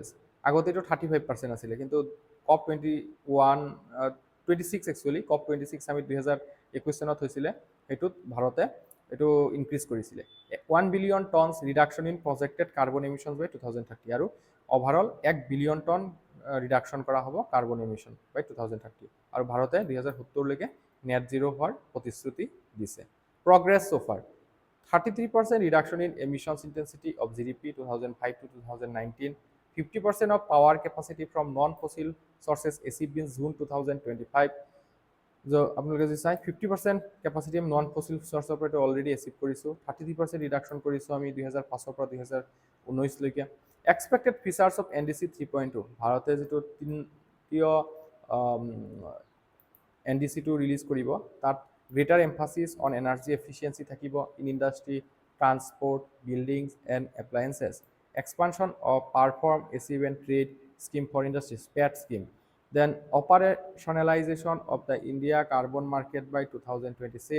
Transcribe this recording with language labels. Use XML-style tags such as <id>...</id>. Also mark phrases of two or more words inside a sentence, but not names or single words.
<as>আগতে এইটো 35% আছিলে, কিন্তু COP26 একচুৱেলি COP26 সামিট 2021 চনত হৈছিলে, সেইটোত ভাৰতে এইটো ইনক্ৰিজ কৰিছিলে</as> <en>1 billion tons reduction in projected carbon emissions by 2030,</en> <as>আৰু</as> <en>overall 1 billion ton reduction</en> <as>কৰা হ'ব</as> <en>carbon emission by 2030,</en> <as>আৰু ভাৰতে 2070লৈকে</as> <en>net zero'</en> <as>হোৱাৰ প্ৰতিশ্ৰুতি দিছে.</as> <en>progress so far 33% reduction in emissions intensity of GDP 2005 to 2019, 50% of power capacity from non-fossil sources achieved in June 2025. So,</en> <as>আপোনালোকে যদি চাই 50% capacity আমি</as> <en>non-fossil source of already achieve</en> <as>কৰিছোঁ, 33% reduction কৰিছোঁ আমি 2005 পৰা 2019 লৈকে.</as> <en>Expected features of NDC 3.2,</en> <as>ভাৰতে যিটো তৃতীয় NDC2 ৰিলিজ কৰিব, তাত</as> <en>greater emphasis on energy efficiency থাকিব in industry, transport, buildings and appliances. Expansion of perform, achieve and trade scheme for industries, PAT scheme. Then operationalization of the India carbon market by 2026.</en>